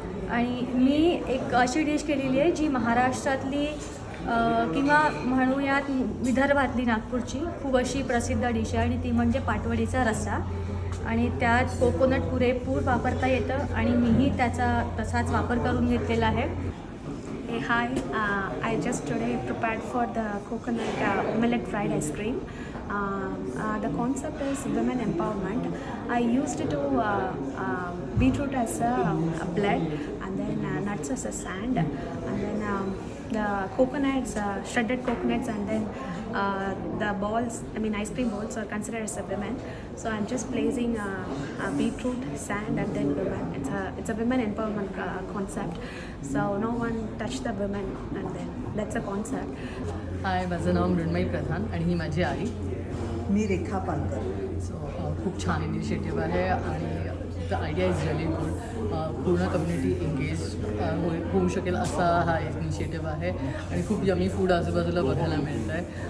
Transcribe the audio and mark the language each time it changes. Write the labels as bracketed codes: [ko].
[mr] आणि मी एक अशी डिश केलेली आहे जी महाराष्ट्रातली किंवा म्हणूयात विदर्भातली, नागपूरची खूप अशी प्रसिद्ध डिश आहे आणि ती म्हणजे पाटवडीचा रस्सा. आणि त्यात कोकोनट पुरेपूर वापरता येतं आणि मीही त्याचा तसाच वापर करून घेतलेला आहे. [en] Hey, hi. I just today prepared for the coconut millet fried ice cream. The concept is women empowerment. I used to beetroot as a blood, and then nuts as a sand, and then the coconuts, shredded coconuts, and then the balls, ice cream balls are considered as a women. So I'm just placing a beetroot, sand, and then women. It's a women empowerment concept. So no one touch the women, and then that's a concept. [mr] हाय, माझं नाव मृण्मयी प्रधान आणि ही माझी आई. मी रेखा Palkar. So खूप छान initiative आहे आणि [en] The idea is really good. [mr] पूर्ण community engage होऊ शकेल असा हा इनिशिएटिव्ह आहे आणि खूप यमी फूड आजूबाजूला बघायला मिळतं आहे.